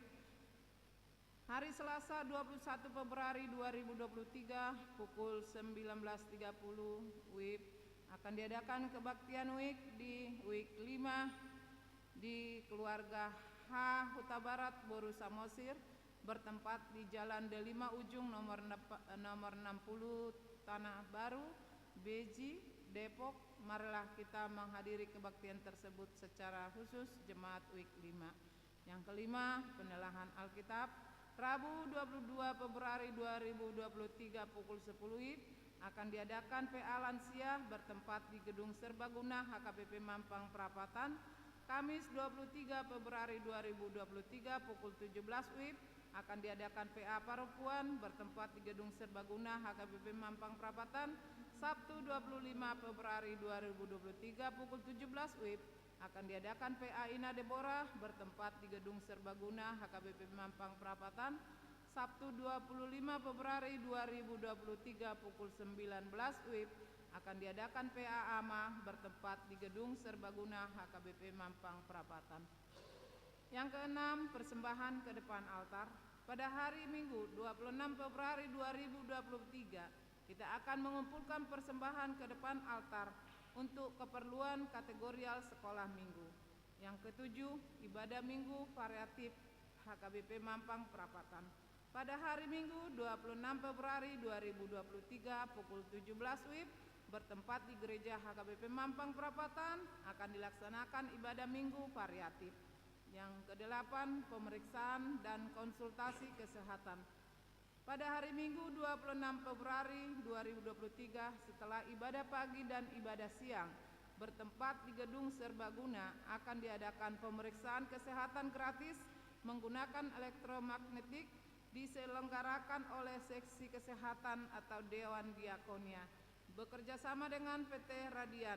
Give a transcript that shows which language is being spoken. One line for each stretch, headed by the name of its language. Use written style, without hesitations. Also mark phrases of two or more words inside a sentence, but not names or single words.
Indonesian: Hari Selasa 21 Februari 2023 pukul 19.30 WIB akan diadakan kebaktian week di week 5 di keluarga H Huta Barat Boru Samosir bertempat di Jalan D5 Ujung nomor 60 Tanah Baru, Beji, Depok. Marilah kita menghadiri kebaktian tersebut secara khusus Jemaat week 5. Yang kelima, pendalahan Alkitab. Rabu 22 Februari 2023 pukul 10 WIB akan diadakan PA Lansia bertempat di Gedung Serbaguna HKBP Mampang Perapatan. Kamis 23 Februari 2023 pukul 17 WIB akan diadakan PA Perempuan bertempat di Gedung Serbaguna HKBP Mampang Perapatan. Sabtu 25 Februari 2023 pukul 17 WIB akan diadakan PA Ina Deborah bertempat di Gedung Serbaguna HKBP Mampang Perapatan. Sabtu 25 Februari 2023 pukul 19 WIB akan diadakan PA Ama bertempat di Gedung Serbaguna HKBP Mampang Perapatan. Yang keenam, persembahan ke depan altar. Pada hari Minggu 26 Februari 2023 kita akan mengumpulkan persembahan ke depan altar untuk keperluan kategorial sekolah minggu. Yang ketujuh, ibadah minggu variatif HKBP Mampang Perapatan. Pada hari Minggu 26 Februari 2023 pukul 17 WIB bertempat di Gereja HKBP Mampang Perapatan akan dilaksanakan ibadah minggu variatif. Yang kedelapan, pemeriksaan dan konsultasi kesehatan. Pada hari Minggu 26 Februari 2023 setelah ibadah pagi dan ibadah siang bertempat di Gedung Serbaguna akan diadakan pemeriksaan kesehatan gratis menggunakan elektromagnetik diselenggarakan oleh Seksi Kesehatan atau Dewan Diakonia bekerja sama dengan PT Radian.